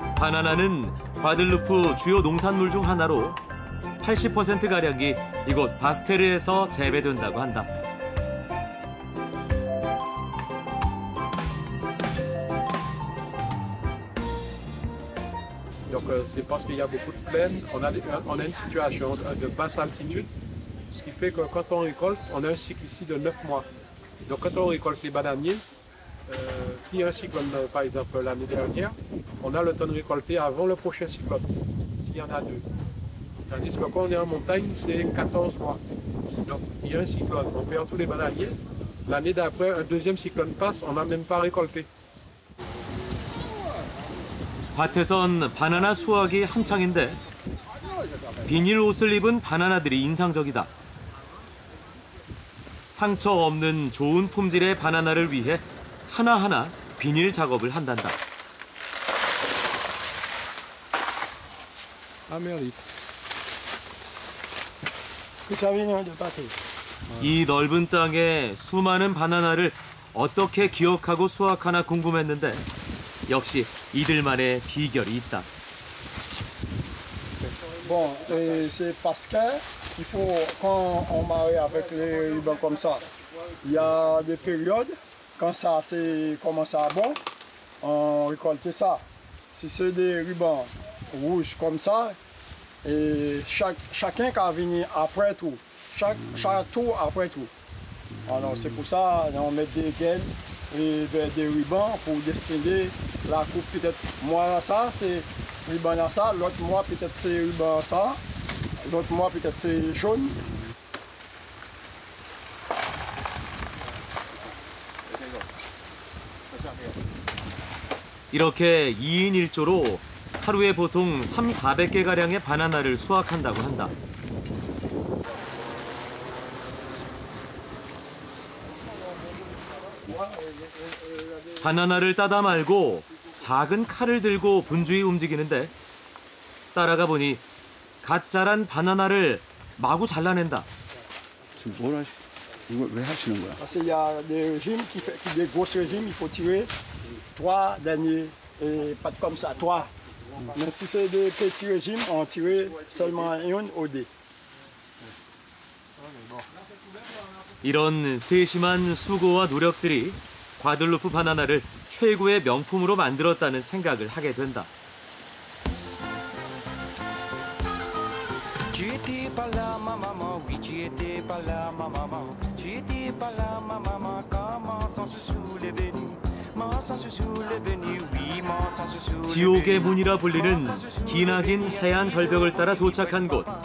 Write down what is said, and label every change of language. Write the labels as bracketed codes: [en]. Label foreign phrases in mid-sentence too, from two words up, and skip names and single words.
[ko] 바나나는 과들루프 주요 농산물 중 하나로 80%가량이 이곳 바스테르에서 재배된다고 한다. [fr] Donc c'est parce qu'il y a beaucoup de plaines, on a une situation de basse altitude, ce qui fait que quand on récolte, on a un cycle ici de 9 mois. Donc quand on récolte les bananiers, s'il y a un cyclone par exemple l'année dernière, on a le temps de récolter avant le prochain cyclone, s'il y en a 2. Tandis que quand on est en montagne, c'est 14 mois. Donc il y a un cyclone, on perd tous les bananiers. L'année d'après, un deuxième cyclone passe, on n'a même pas récolté. [ko] 밭에선 바나나 수확이 한창인데 비닐 옷을 입은 바나나들이 인상적이다. 상처 없는 좋은 품질의 바나나를 위해 하나하나 비닐 작업을 한단다. 이 넓은 땅에 수많은 바나나를 어떻게 기억하고 수확하나 궁금했는데 역시 이들만의 비결이 있다. [fr] Bon, c'est parce que il faut, quand on marie avec les rubans comme ça, il y a des périodes, quand ça commence à bon, on récolte ça. Si c'est des rubans rouges comme ça, et chacun qui a venu après tout, chaque tour après tout. Alors c'est pour ça on met des gaines et des rubans pour dessiner la coupe. Peut-être moi ça c'est ruban à ça, l'autre mois peut-être c'est ruban à ça, l'autre mois peut-être c'est jaune. [ko] 이렇게 2인 1조로 하루에 보통 300~400개가량의 바나나를 수확한다고 한다. 바나나를 따다 말고 작은 칼을 들고 분주히 움직이는데 따라가 보니 갓 자란 바나나를 마구 잘라낸다. 이걸 왜 하시는 거야? [fr] Parce qu'il y a des régimes des gros régimes, il faut tirer 3 derniers et pas comme ça, 3. Mais si c'est des petits régimes, on tire seulement une au dé. [ko] 이런 세심한 수고와 노력들이 과들루프 바나나를 최고의 명품으로 만들었다는 생각을 하게 된다. 지옥의 문이라 불리는 기나긴 해안 절벽을 따라 도착한 곳.